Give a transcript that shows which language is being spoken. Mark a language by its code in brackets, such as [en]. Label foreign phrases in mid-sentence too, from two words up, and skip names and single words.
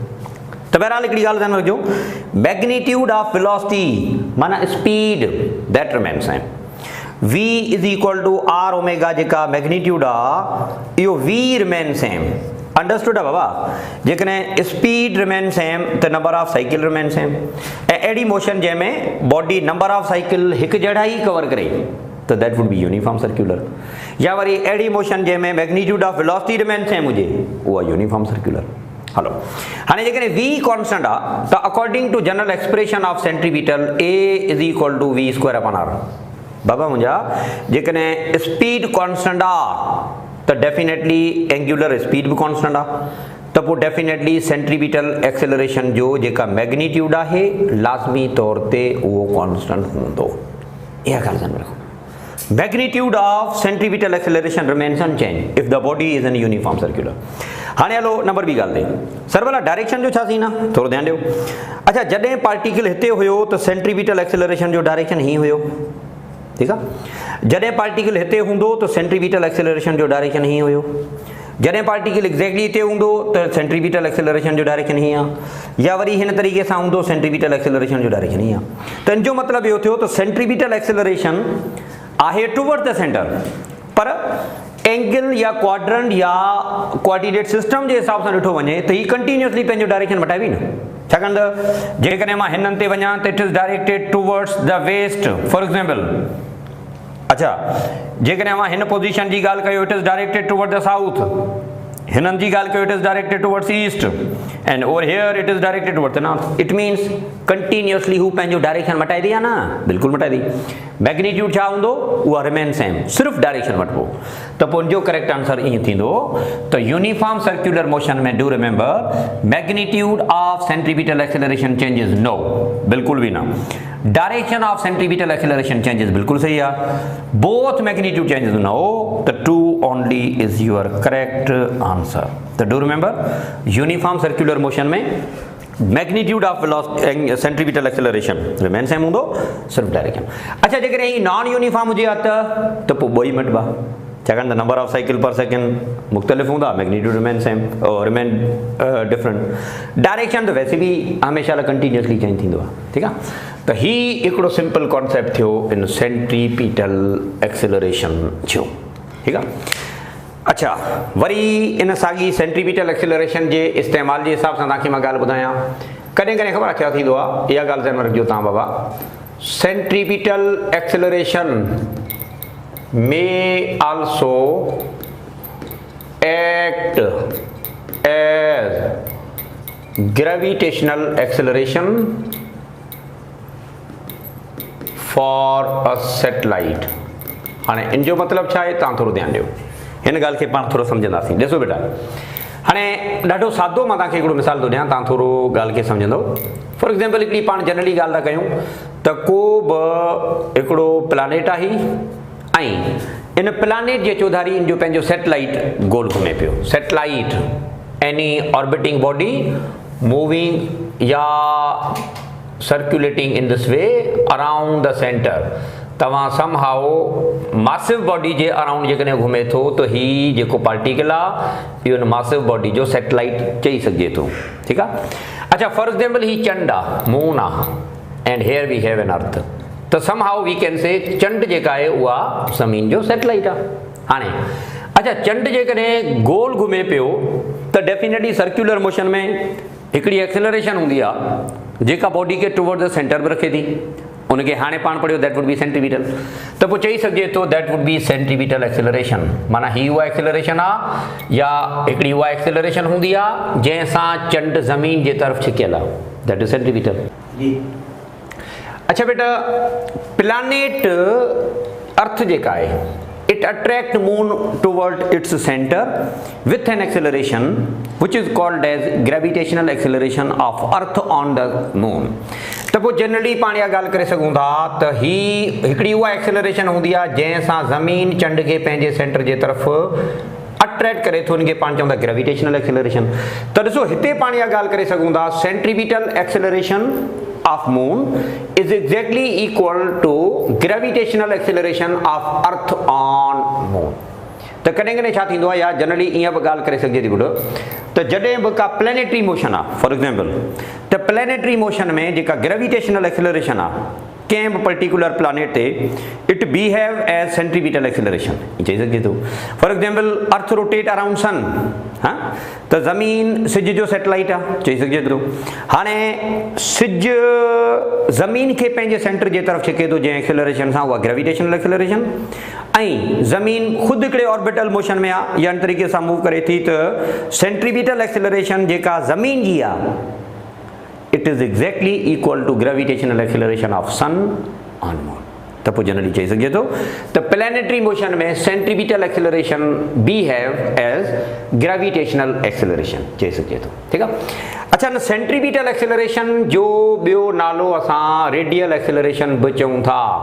[sd] त बहरहाल हिकिड़ी ॻाल्हि ध्यानु रखिजो, [en] magnitude of velocity माना speed that remain same. V is equal to R omega [sd] जेका मैग्नीट्यूड आहे इहो [en] V remain same. [sd] अंडरस्टूड आहे बाबा? [en] जेकॾहिं speed remain same त number of cycle remain same. [sd] ऐं अहिड़ी मोशन जंहिंमें बॉडी [en] number of cycle [sd] हिकु जहिड़ा ई कवर करे त [en] that would be uniform circular. [sd] या वरी अहिड़ी मोशन जंहिंमें [en] magnitude of velocity remain same [sd] हुजे उहा [en] uniform circular. [sd] हलो, हाणे जेकॾहिं [en] V कॉन्स्टेंट [sd] आहे त [en] according to general expression of centripetal A is equal to V square upon R. [sd] बाबा मुंहिंजा जेकॾहिं स्पीड कॉन्स्टेंट आहे त [en] definitely angular speed [sd] बि कॉन्स्टेंट आहे, त पोइ [en] definitely centripetal acceleration [sd] जो जेका मैग्नीट्यूड आहे लाज़मी तौर ते उहो कॉन्स्टेंट हूंदो। इहा ॻाल्हि ध्यानु रखो, [en] magnitude of centripetal acceleration remains unchange if the body is an uniform circular. [sd] हाणे हलो नंबर ॿी ॻाल्हि ते, सर भला डायरेक्शन जो छा सीन आहे, थोरो ध्यानु ॾियो। अच्छा, जॾहिं पार्टिकल हिते हुयो त [en] centripetal acceleration [sd] जो डायरेक्शन हीअं हुयो, ठीकु आहे। जॾहिं पार्टिकल हिते हूंदो त [en] centripetal acceleration [sd] जो डायरेक्शन हीअं हुयो। जॾहिं पार्टिकल एग्जैक्टली हिते हूंदो त [en] centripetal acceleration [sd] जो डायरेक्शन हीअं आहे, या वरी हिन तरीक़े सां हूंदो [en] centripetal acceleration [sd] जो डायरेक्शन हीअं आहे। त इन जो मतिलबु इहो थियो त [en] centripetal acceleration [sd] आहे [en] toward the center, [sd] पर एंगल या क्वाड्रेंट या [en] coordinate system [sd] जे हिसाब सां ॾिठो वञे त हीअ कंटिन्यूअसली पंहिंजो डायरेक्शन मटाए न, छाकाणि त जेकॾहिं मां हिननि ते वञा त [en] it is directed towards the west. for example, अच्छा, [sd] जेकॾहिं मां हिन पोजीशन जी ॻाल्हि कयो [en] it is directed toward the south, [sd] हिननि जी ॻाल्हि कयो [en] it is directed towards east, and over here it is directed towards the north. it means continuously [sd] हू पंहिंजो डायरेक्शन मटाए दी आहे न, बिल्कुलु मटाए दी। मैग्नीट्यूड छा हूंदो उहा [en] remain same, [sd] सिर्फ़ु डायरेक्शन वठिबो। त पोइ जो [en] correct answer [sd] ईअं थींदो त [en] uniform circular motion में do remember magnitude of centripetal acceleration changes no, [sd] बिल्कुलु भी ना। [en] direction of centripetal acceleration changes, [hi] बिल्कुल सही है। [en] both magnitude changes no, the 2 only is your correct answer. तो do remember uniform circular motion में magnitude of velocity centripetal acceleration remain same हूंदो, सिर्फ डायरेक्शन। [sd] अच्छा, जेकॾहिं ही [en] non uniform [sd] हुजे हा त पोइ ॿई मटिबा, छाकाणि त [en] number of cycle per second [sd] मुख़्तलिफ़ हूंदा, [en] magnitude remain same remain different. [sd] डायरेक्शन तो वैसे भी हमेशा लाइ [en] continuously change [sd] थींदो आहे, ठीकु आहे। त ही हिकिड़ो [en] simple concept [sd] थियो इन [en] centripetal acceleration [sd] जो, ठीकु आहे। अच्छा, वरी इन साॻी [en] centripetal acceleration [sd] जे इस्तेमाल जे हिसाब सां तव्हांखे मां ॻाल्हि ॿुधायां। कॾहिं कॾहिं ख़बर आहे छा थींदो आहे, इहा ॻाल्हि ध्यानु रखिजो तव्हां बाबा। [en] centripetal acceleration may also act as gravitational acceleration for a satellite. [sd] हाँ इन जो मतलब छा है तुम थोड़ा ध्यान दियो इन गाल के पाण थोड़ा समझंदासीं। ॾिसो बेटा हाँ ॾाढो सादो मां तव्हांखे हिकिड़ो मिसाल थो ॾियां तव्हां थोरो ॻाल्हि खे सम्झंदव। [en] for example [sd] हिकिड़ी पाण जनरली ॻाल्हि था कयूं त को बि हिकिड़ो प्लानेट आहे ऐं इन प्लानेट जे चौधारी इन जो पंहिंजो सैटेलाइट गोल घुमे पियो। [en] satellite any orbiting body moving or circulating in this way around the center. [sd] तव्हां [en] somehow massive body [sd] जे अराउंड जेकॾहिं घुमे थो त ही जेको पार्टिकल आहे इहो [en] massive body [sd] जो सैटेलाइट चई सघिजे थो। ठीकु आहे। अच्छा [en] for example [sd] ही चंड आहे मून आहे [en] and here we have an earth [sd] त [en] somehow we can say [sd] चंड जेका आहे उहा ज़मीन जो सैटेलाइट आहे। हाणे अच्छा चंड जेकॾहिं गोल घुमे पियो त डेफिनेटली [en] circular motion [sd] में हिकिड़ी एक्सेलरेशन हूंदी आहे जेका बॉडी खे [en] toward the center [sd] बि रखे थी। उनके हाणे पाण पढ़ियो [en] that would be centimeter [sd] त पोइ चई सघिजे थो [en] that would be centimeter acceleration. [sd] माना ही उहा एक्सेलरेशन आहे या हिकिड़ी उहा एक्सेलरेशन हूंदी आहे जंहिंसां चंड ज़मीन जे तरफ़ छिकियल आहे [en] that is centimeter. [sd] अच्छा बेटा [en] planet earth [sd] जेका आहे [en] it attract moon toward its center with an acceleration which is called as gravitational acceleration of earth on the moon। [sd] त पोइ जनरली पाण इहा ॻाल्हि करे सघूं था त ही हिकिड़ी उहा एक्सेलरेशन हूंदी आहे जंहिंसां ज़मीन चंड खे पंहिंजे सेंटर जे तरफ़ अट्रैक्ट करे थो। उनखे पाण चऊं था [en] gravitational acceleration. [sd] त ॾिसो हिते पाण इहा ॻाल्हि करे सघूं था [en] centripetal acceleration of moon is exactly equal to gravitational acceleration of earth on moon. [sd] त कॾहिं कॾहिं छा थींदो आहे या जनरली ईअं बि ॻाल्हि करे सघिजे थी ॿुधो त जॾहिं बि का [en] planetary motion [sd] आहे [en] for example [sd] त [en] planetary motion [sd] में जेका [en] gravitational acceleration [sd] आहे कंहिं बि [en] particular planet [sd] ते [en] it behave as centripetal acceleration [sd] चई सघिजे थो। [en] for example earth rotate around sun [sd] हाँ त ज़मीन सिज जो सैटेलाइट आहे चई सघिजे थो। हाणे सिज ज़मीन खे पंहिंजे सेंटर जे तरफ़ छिके थो जंहिं एक्सेलरेशन सां उहा [en] gravitational acceleration [sd] ऐं ज़मीन ख़ुदि हिकिड़े [en] orbital motion [sd] में आहे या इन तरीक़े सां मूव करे थी त [en] centripetal acceleration [sd] जेका ज़मीन जी आहे [en] it is exactly equal to gravitational acceleration of sun on moon। [sd] त पोइ जनरली चई सघिजे थो त [en] planetary motion [sd] में [en] centripetal acceleration behave as gravitational acceleration [sd] चई सघिजे थो। ठीकु आहे। अच्छा न [en] centripetal acceleration [sd] जो ॿियो नालो असां [en] radial acceleration [sd] बि चऊं था।